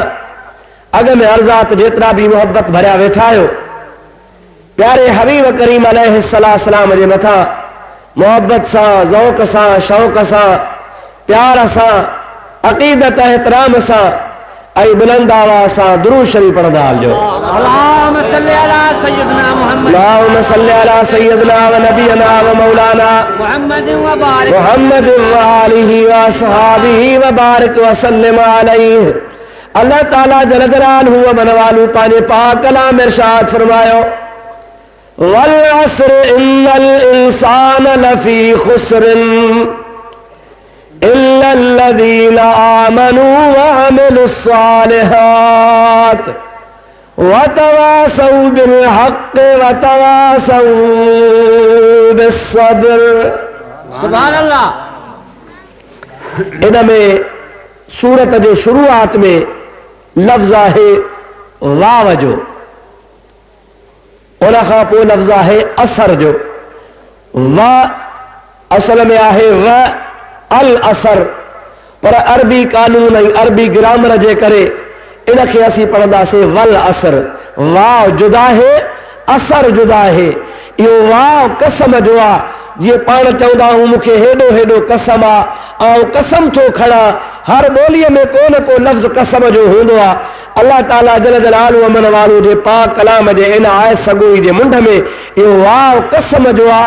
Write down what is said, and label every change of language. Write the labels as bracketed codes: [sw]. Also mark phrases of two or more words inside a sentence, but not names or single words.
[sd] अॻ में अर्ज़ात जेतिरा बि मोहब्बत भरिया वेठा आहियो, प्यारे हबीब करीम अलैहिस्सलाम जे मथां मोहब्बत सां, ज़ौक़ सां, शौक़ सां, प्यार सां, अक़ीदत एहतराम सां ऐं बुलंद आवाज़ सां दुरूद शरीफ़ पढ़ंदा हलिजो। [ar] اللهم صل على سيدنا محمد، اللهم صل على سيدنا ونبينا ومولانا محمد وآله وأصحابه وبارك وسلم عليه. [sd] अल्लाह ताला [ar] جل جلاله [sd] व मन वालू पंहिंजे पाक कलाम में इरशाद फरमायो, [ar] والعصر إن الإنسان لفي خسر إلا الذين آمنوا وعملوا الصالحات وتواصوا بالحق وتواصوا بالصبر. سبحان الله. [sd] इन में सूरत जे शुरूआत में लफ्ज़ आहे वाव जो, उन खां पोइ लफ्ज़ आहे असर जो। वा असल में आहे [ar] و العصر, [sd] पर अरबी कानून ऐं अरबी ग्रामर जे करे इनखे असीं पढ़ंदासीं [ar] والعصر. [sd] वाव जुदा है, असर जुदा है। इहो वाव कसम जो आहे, जीअं पाण चवंदा आहियूं मूंखे हेॾो हेॾो कसम आहे ऐं कसम थो खणा। हर ॿोलीअ में को न को लफ़्ज़ कसम जो हूंदो आहे। अल्लाह ताला [ar] جل جلاله [sd] अमन वालू जे पाक कलाम जे इन आयत सगोई जे मुंड में इहो वाव कसम जो आहे।